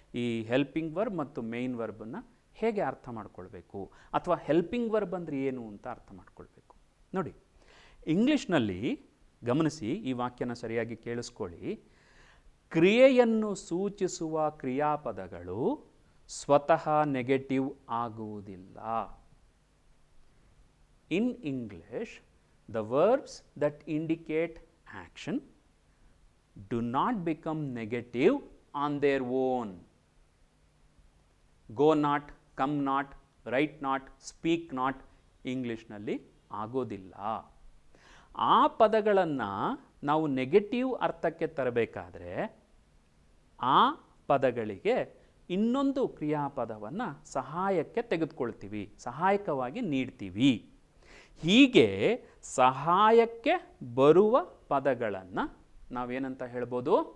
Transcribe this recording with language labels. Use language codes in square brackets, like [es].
[kn] ಈ helping verb ಮತ್ತು main ವರ್ಬನ್ನು ಹೇಗೆ ಅರ್ಥ ಮಾಡ್ಕೊಳ್ಬೇಕು, ಅಥವಾ ಹೆಲ್ಪಿಂಗ್ ವರ್ಬ್ ಅಂದರೆ ಏನು ಅಂತ ಅರ್ಥ ಮಾಡ್ಕೊಳ್ಬೇಕು. ನೋಡಿ, ಇಂಗ್ಲೀಷ್ನಲ್ಲಿ ಗಮನಿಸಿ, ಈ ವಾಕ್ಯನ ಸರಿಯಾಗಿ ಕೇಳಿಸ್ಕೊಳ್ಳಿ. ಕ್ರಿಯೆಯನ್ನು ಸೂಚಿಸುವ ಕ್ರಿಯಾಪದಗಳು ಸ್ವತಃ ನೆಗೆಟಿವ್ ಆಗುವುದಿಲ್ಲ. [en] In English, the verbs that indicate action do not become negative on their own. Go not, come not, write not, speak not [kn] ಇಂಗ್ಲೀಷ್ನಲ್ಲಿ ಆಗೋದಿಲ್ಲ. ಆ ಪದಗಳನ್ನು ನಾವು ನೆಗೆಟಿವ್ ಅರ್ಥಕ್ಕೆ ತರಬೇಕಾದ್ರೆ ಆ ಪದಗಳಿಗೆ ಇನ್ನೊಂದು ಕ್ರಿಯಾಪದವನ್ನು ಸಹಾಯಕ್ಕೆ ತೆಗೆದುಕೊಳ್ತೀವಿ, ಸಹಾಯಕವಾಗಿ ನೀಡ್ತೀವಿ. ಹೀಗೆ ಸಹಾಯಕ್ಕೆ ಬರುವ ಪದಗಳನ್ನು ನಾವೇನಂತ ಹೇಳ್ಬೋದು?